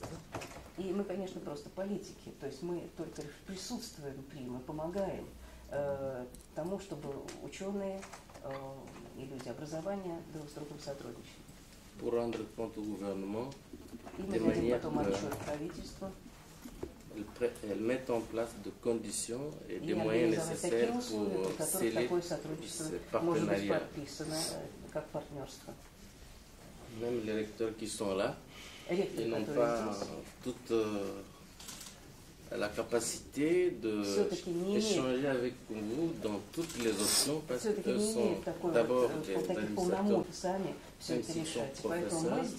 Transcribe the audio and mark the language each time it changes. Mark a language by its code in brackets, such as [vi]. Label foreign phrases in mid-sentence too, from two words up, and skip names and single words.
[ru] И мы, конечно, просто политики, то есть мы только присутствуем при, мы помогаем тому, чтобы ученые и люди образования друг с другом сотрудничали. [fr] Pour rendre compte au gouvernement des manières elles mettent en place de conditions et des moyens nécessaires pour sceller ce partenariat. Même les recteurs qui sont là, ils n'ont pas toute la capacité d'échanger avec vous dans toutes les options parce qu'ils sont d'abord des administrateurs, même s'ils sont professeurs.